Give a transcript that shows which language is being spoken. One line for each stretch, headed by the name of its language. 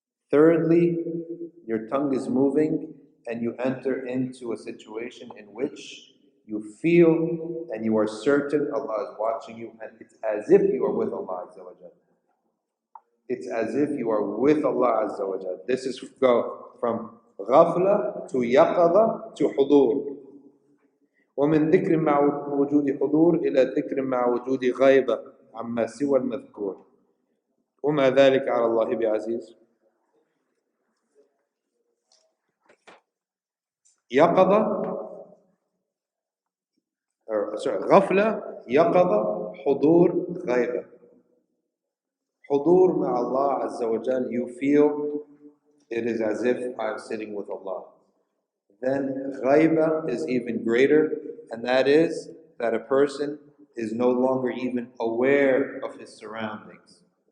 English: Thirdly, your tongue is moving and you enter into a situation in which you feel and you are certain Allah is watching you, and it's as if you are with Allah Azza wa Jal. It's as if you are with Allah Azza wa Jal. This is go from ghafla to yaqadha to hudur.
Arabic: ومن ذكر مع وجود حضور إلى ذكر مع وجود غيبة عما سوى المذكور وما ذلك على الله بعزيز. يقظة غفلة يقظة حضور غيبة. حضور مع
English: Allah Azza wa Jal, you feel it is as if I'm sitting with Allah. Then ghaiba is even greater, and that is that a person is no longer even aware of his surroundings.